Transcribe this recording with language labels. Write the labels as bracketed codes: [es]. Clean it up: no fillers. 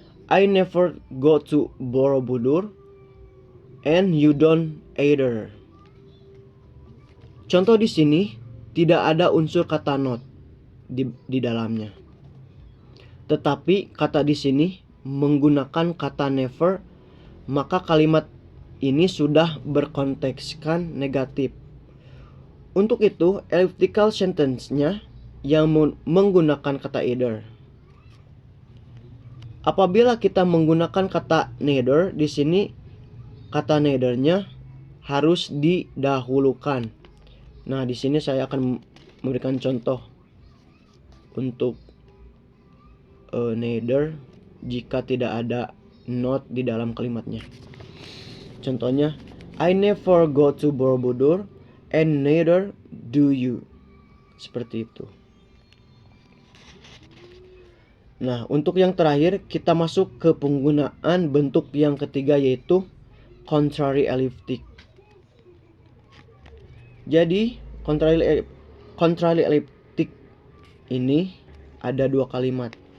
[en] I never go to Borobudur and you don't either. [id] Contoh di sini tidak ada unsur kata not di dalamnya. Tetapi kata di sini menggunakan kata never, maka kalimat ini sudah berkontekskan negatif. Untuk itu, elliptical sentence-nya yang menggunakan kata either. Apabila kita menggunakan kata neither, di sini kata neither-nya harus didahulukan. Nah, di sini saya akan memberikan contoh untuk neither jika tidak ada not di dalam kalimatnya. Contohnya, [en] I never go to Borobudur and neither do you. [id] Seperti itu. Nah, untuk yang terakhir kita masuk ke penggunaan bentuk yang ketiga, yaitu contrary elliptic. Jadi contrary elliptic ini ada dua kalimat.